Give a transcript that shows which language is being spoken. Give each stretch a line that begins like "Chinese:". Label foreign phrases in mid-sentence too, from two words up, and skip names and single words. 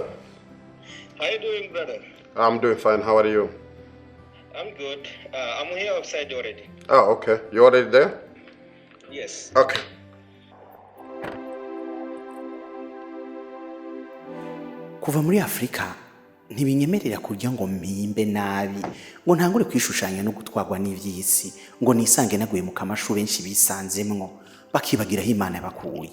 English: How you doing, brother? I'm doing fine. How are you? I'm good. I'm here outside already. Oh, okay. You already there? Yes. Okay.
Rundi: Kuva muri Afrika ntibinyemerera kurya ngo mpimbe nabi ngo ntangure kwishushanya no gutwagwa n'ivyisi ngo nisange naguye mu kamashu benshi bisanzemwo bakibagiraho Imana yabakuye.